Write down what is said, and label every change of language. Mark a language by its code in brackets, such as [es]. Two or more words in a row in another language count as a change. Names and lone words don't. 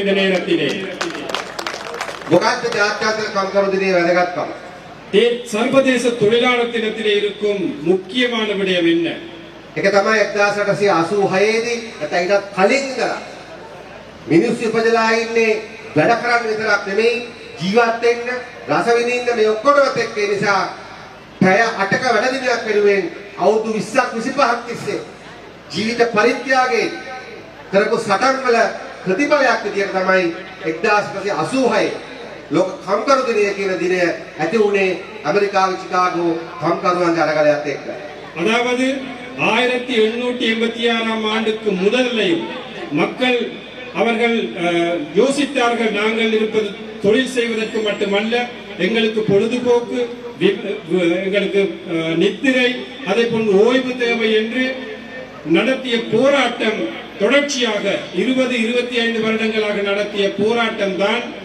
[ta] இந்த நேரத்திலே [si] මොකක්ද ජාත්‍යන්තර කම්කරු දිනේ වැදගත්කම? [ta] சர்வதேச தொழிலாளர் தினத்திலே இருக்கும் முக்கியமான விடயம் என்ன? [si] ඒක තමයි 1886 දී නැත්නම් ඊටත් කලින් ඉඳලා මිනිස්සු ඉපදලා ඉන්නේ වැඩ කරන්න විතරක් නෙමෙයි ජීවත් වෙන්න රස විඳින්න මේ ඔක්කොමත් එක්ක ඒ නිසා පැය 8ක වැඩ දිනයක් වෙනුවෙන් අවුරුදු 20ක් 25ක් තිස්සේ ජීවිත පරිත්‍යාගයේ කරපු සටන් වල ප්‍රතිඵලයක් විදියට තමයි 1986 ලෝක කම්කරු දිනය කියන දිනය ඇති වුණේ ඇමරිකාවේ චිකාගෝ කම්කරුවන්ගේ අරගලයත් එක්ක. [ta] அதாவது 1886ஆம் ஆண்டுக்கு முதலில் மக்கள் அவர்கள் யோசித்தார்கள், நாங்கள் இருப்பது தொழில் செய்வதற்கு மட்டுமல்ல, எங்களுக்கு பொழுதுபோக்கு, எங்களுக்கு நித்திரை, அதை போன்று ஓய்வு தேவை என்று நடத்திய போராட்டம் தொடர்ச்சியாக 20-25 வருடங்களாக நடத்திய போராட்டம் தான்